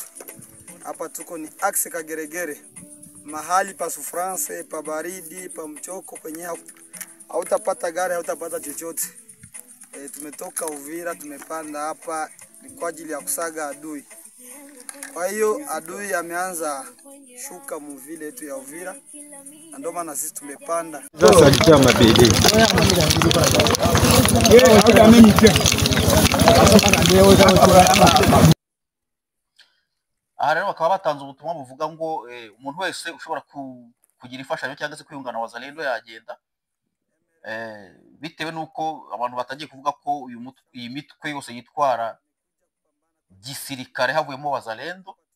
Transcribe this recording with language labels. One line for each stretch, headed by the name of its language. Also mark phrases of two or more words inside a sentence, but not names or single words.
Swahili: Hapa tuko ni axe Kageregere, mahali pa sufrance, pa baridi, pa mchoko, kwenye hautapata gari, hautapata chochote. Tumetoka Uvira, tumepanda hapa kwa ajili ya kusaga adui. Kwa hiyo adui ameanza shuka muvile yetu ya Uvira, na ndio maana sisi tumepanda.
Kinyarwanda: Aha rero bakaba batanze ubutumwa buvuga ngo umuntu wese ushobora kugira ifashanyo cyangwa se kwiyungana wazalendo yagenda, bitewe nuko abantu batangiye kuvuga ko iyi mitwe yose yitwara gisirikare havuyemo wazalendo,